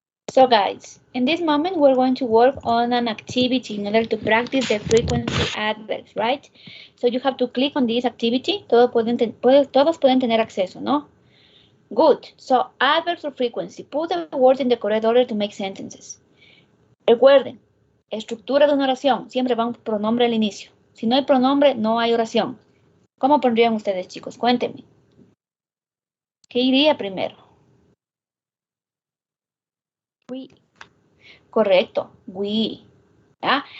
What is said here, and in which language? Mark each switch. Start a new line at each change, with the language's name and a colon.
English: So guys, in this moment we're going to work on an activity in order to practice the frequency adverbs, right? So you have to click on this activity.
Spanish: Todos pueden tener acceso, ¿no?
English: Good. So adverbs of frequency. Put the words in the correct order to make sentences.
Spanish: Recuerden, estructura de una oración. Siempre va un pronombre al inicio. Si no hay pronombre, no hay oración. ¿Cómo pondrían ustedes, chicos? Cuéntenme. ¿Qué iría primero?
English: We.
Spanish: Correcto, we. ¿Ya?